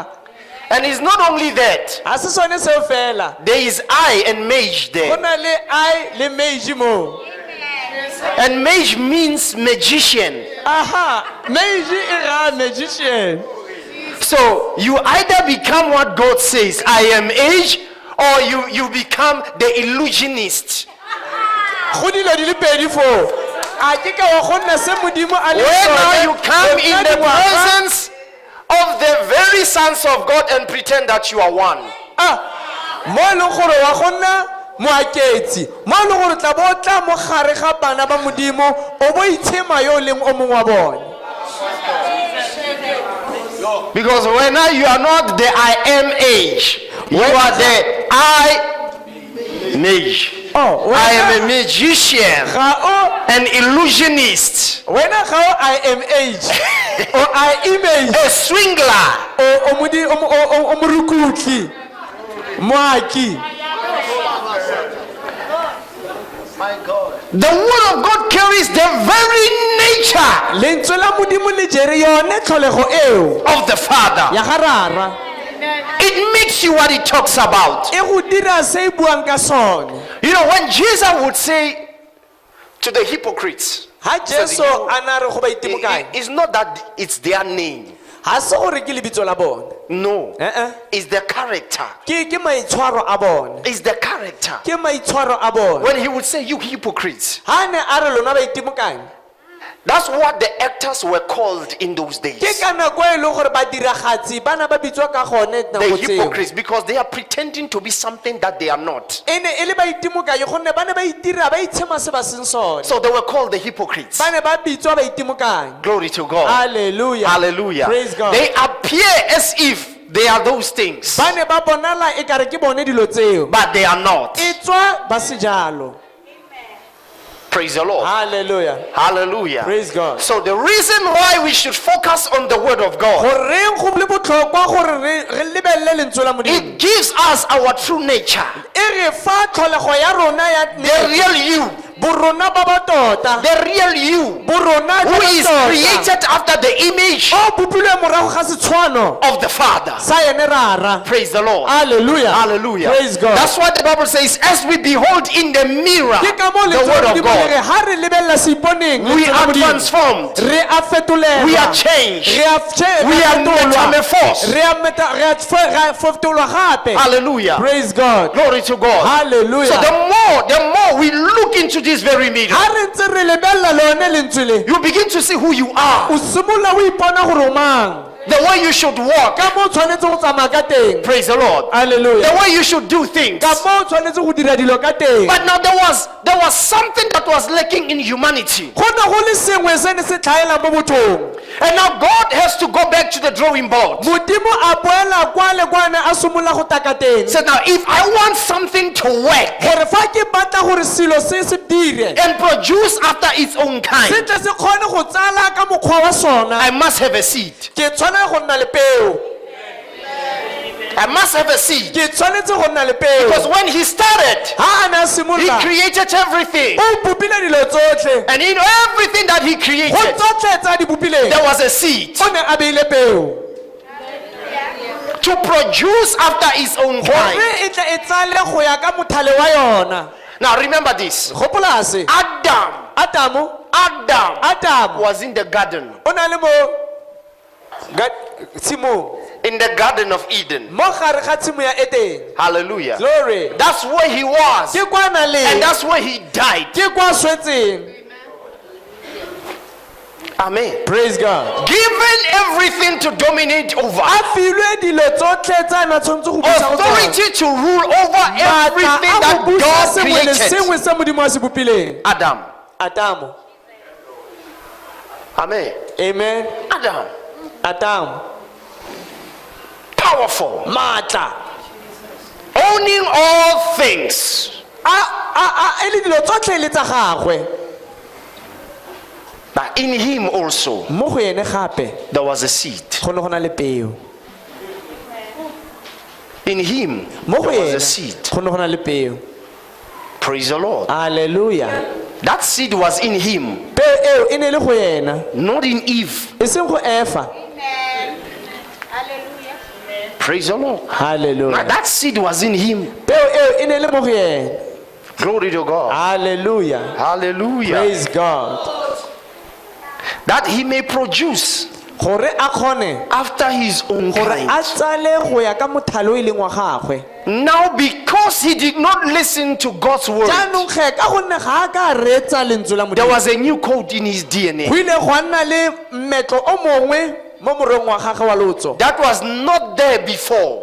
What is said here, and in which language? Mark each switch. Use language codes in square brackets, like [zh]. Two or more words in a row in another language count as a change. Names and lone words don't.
[en] And it's not only that. [tn] ga se sone seo fela [en] There is I and mage go there. na le I le mage mo And mage means magician. aha mage e ra magician So you either become what God says, I am age, or you become the illusionist. go dilo di le pedi fo a ke ka wa go nna se modimo a le Where now sone, you come o in nna the dingwaga. presence of the very sons of God and pretend that you are one. [tn] mo e leng gore wa go nna moaketsi mo e leng gore tla bo tla mo gare ga bana ba modimo o bo itshema yo o leng o mongwe wa bone [en] Because when now you are not the I am age, you are the I mage. Oh, I am a magician, [tn] ga o [en] an illusionist, [tn] wena ga o [en] I am age [tn] o [en] I image a swindler. [tn] o modi o morukutli moaki. [en] The word of God carries the very nature [tn] lentswe la modimo le jere yone tlholego eo [en] of the Father. [tn] ya garara [en] It makes you what it talks about. [tn] e go dira se e buang ka sone. [en] You know, when Jesus would say to the hypocrites, [tn] Ha Jesu a na re go ba itemokanyi [en] it's not that it's their name. [tn] ha se gore ke lebitso la bone [en] No. eh It's the character. [tn] ke maitshwaro a bone [en] It's the character. [tn] ke maitshwaro a bone. [en] When he would say, you hypocrites, [tn] Ha ne a re lona ba itemokanyi [en] that's what the actors were called in those days. [tn] ke ka nako e leng gore badiragatsi ba na ba bitswa ka gone [en] The [tn] nako tseo [en] hypocrites, because they are pretending to be something that they are not. [tn] e ne e le ba itemokanyi gonne ba ne ba itira ba itshema se ba seng sone [en] So they were called the hypocrites. [tn] ba ne ba bitswa ba itemokanyi. [en] Glory to God. Hallelujah. Hallelujah. Praise God. They appear as if they are those things, [tn] ba ne ba bonala e kare ke bone dilo tseo [en] but they are not. [tn] e tswa ba sejalo. [en] Praise the Lord. Hallelujah. Hallelujah. Praise God. So the reason why we should focus on the word of God, [tn] goreng go le botlhokwa gore re lebelele lentswe la modimo [en] it gives us our true nature, [tn] e re fa tlholego ya rona ya [en] the real you, [tn] borona ba ba tota [en] the real you, borona who is created after the image [tn] o bopilwe morago ga setshwano [en] of the Father. [tn] sa ene rara. [en] Praise the Lord. Hallelujah. Hallelujah. Praise God. That's what the Bible says, as we behold in the mirror [tn] ke ka mo [en] the lentswe word la of [tn] modimo le [en] God, [tn] re ha re lebelela seiponeng [en] we [tn] lentswe la [en] are modimo, transformed, [tn] re a fetolega [en] we are changed, [tn] re a [en] we are metamorphosed. [tn] re a fetolwa gape. [en] Hallelujah. Praise God. Glory to God. Hallelujah. So the more we look into this very mirror, [tn] ha re ntse re lebelela lone lentswe le [en] you begin to see who you are, [tn] o simolola o ipona gore o mang [en] the way you should walk. [tn] ka mo o tshwanetse go tsamaya ka teng. [en] Praise the Lord. Hallelujah. The way you should do things. [tn] ka mo o tshwanetse go dira dilo ka teng. [en] But now there was something that was lacking in humanity. [tn] go ne go le sengwe se ne se tlhaela mo mothong. [en] And now God has to go back to the drawing board. [tn] modimo a boela kwa le kwa ne a simolola go taka teng [en] Said, now if I want something to work [tn] gore fa ke batla gore selo se se dire [en] and produce after its own se kind, [tn] tle se kgone go tsala ka mokgwa wa sona [en] I must have a seed. [tn] ke tshwanela go nna le peo. [en] I must have a seed. [tn] ke tshwanetse go nna le peo. [en] Because when he started, [tn] ha a ne a [en] he simolola created everything. [tn] o bopile dilo tsotlhe [en] And in everything that he go created, [tn] tsotlhe tsa di bopileng [en] there was a seed [tn] o ne a beile peo [en] to produce after its own gore kind. [tn] e tle e tsale go ya ka mothale wa yona. [en] Now remember this. [tn] gopola se [en] Adam Adam was in the garden, [tn] o na le mo tshimong [en] in the garden of Eden. [tn] mo gare ga tshimo ya Eden. [en] Hallelujah. Glory. That's where he was. [tn] ke kwa na [en] And le that's where he died. [tn] ke kwa swetseng. [en] Amen. Praise God. Given everything to dominate over, [tn] a filwe dilo tsotlhe tsa na tshwanetse go busa go tsona. [en] authority to rule over everything [tn] Maatla a [en] that [tn] go busa [en] God [tn] sengwe le [en] created. [tn] sengwe se modimo a se bopileng. [en] Adam. Adamo. Amen. Amen. Adam. Adamo. Powerful. Maatla. Owning all things. [tn] e le dilo tsotlhe le tsa gagwe. [en] But in him also, [tn] mo go ene gape [en] there was a seed. [tn] go ne go na le peo. [en] In him, [tn] mo go [en] there was ene a seed. [tn] go ne go na le peo. [en] Praise the Lord. Hallelujah. That seed was in him, [tn] peo eo e ne le go yena [en] not in Eve. [tn] e seng go Efa. [en] Praise the Lord. Now Hallelujah. that seed was in him. [tn] peo eo e ne le mo go yena. [en] Glory to God. Hallelujah. Hallelujah. Praise God. That he may produce [tn] gore a kgone [en] after his own gore kind. [tn] a tsale go ya ka mothalo e leng wa gagwe. [en] Now, because he did not listen to God's word, [tn] jaanong ge ka gonne ga a ka reetsa lentswe la [en] there modimo was a new code in his DNA [tn] go ile gwa nna le mmetlo o mongwe mo morong wa gagwe wa lotso [en] that was not there before.